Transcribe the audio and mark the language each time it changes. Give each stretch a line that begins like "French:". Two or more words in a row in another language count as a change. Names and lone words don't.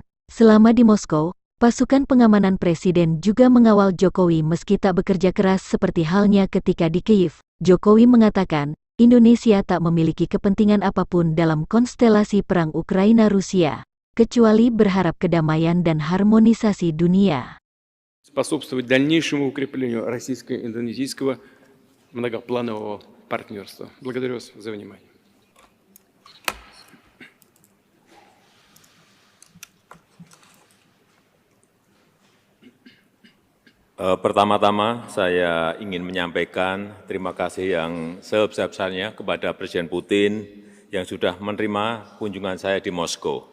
Indonesian: Selama di Moskow, pasukan pengamanan Presiden juga mengawal Jokowi meski tak bekerja keras seperti halnya ketika di Kyiv. Jokowi mengatakan, Indonesia tak memiliki kepentingan apapun dalam konstelasi perang Ukraina-Rusia, kecuali berharap kedamaian dan harmonisasi dunia.
Russian: Способствовать дальнейшему укреплению российско-индонезийского многопланового партнерства. Благодарю вас за внимание.
Indonesian: Pertama-tama saya ingin menyampaikan terima kasih yang sebesar-besarnya kepada Presiden Putin yang sudah menerima kunjungan saya di Moskow.